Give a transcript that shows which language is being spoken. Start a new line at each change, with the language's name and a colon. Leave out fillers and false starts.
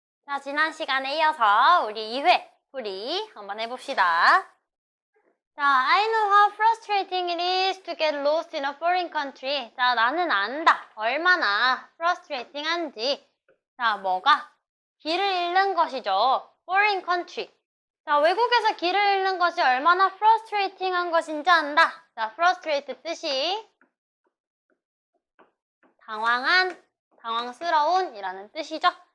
Korean: 자, 지난 시간에 이어서 우리 2회 풀이 한번 해봅시다.
English: 자, I know how frustrating it is to get lost in a foreign country.
Korean: 자, 나는 안다. 얼마나 frustrating한지. 자, 뭐가? 길을 잃는 것이죠.
English: foreign country.
Korean: 자, 외국에서 길을 잃는 것이 얼마나 frustrating한 것인지 안다. 자, frustrate 뜻이 당황한, 당황스러운 이라는 뜻이죠.